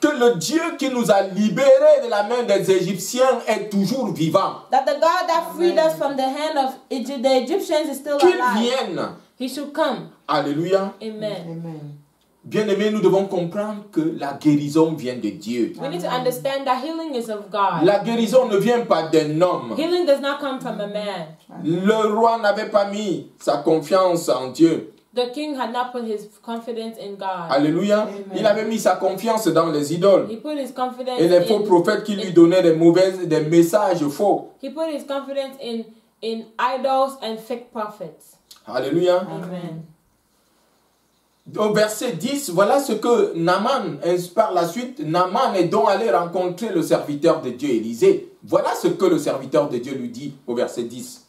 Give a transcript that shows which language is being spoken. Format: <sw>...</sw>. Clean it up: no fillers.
<fr>Que le Dieu qui nous a libérés de la main des Égyptiens est toujours vivant.</fr> <en>that the God that freed us from the hand of the Egyptians is still</en> <fr>Qu'il</fr> <en>alive.</en> <fr>vienne.</fr> <en>He should come.</en> <fr>Alléluia.</fr> <en>Amen. Amen.</en> <fr>Bien-aimés, nous devons comprendre que la guérison vient de Dieu.</fr> <en>We need to understand that healing is of God.</en> <fr>La guérison ne vient pas d'un homme.</fr> <en>Healing does not come from a man.</en> <fr>Le roi n'avait pas mis sa confiance en Dieu.</fr> <en>The king had not put his confidence in God.</en> <fr>Alléluia.</fr> <en>Amen.</en> <fr>Il avait mis sa confiance dans les idoles.</fr> <en>He put his confidence</en> <fr>Et les faux prophètes qui lui donnaient des messages faux.</fr> <en>He put his confidence in idols and fake prophets.</en> <fr>Alléluia.</fr> <en>Amen.</en> <fr>Au verset 10, voilà ce que Naaman, par la suite, Naaman est donc allé rencontrer le serviteur de Dieu, Élisée. Voilà ce que le serviteur de Dieu lui dit au verset 10.</fr>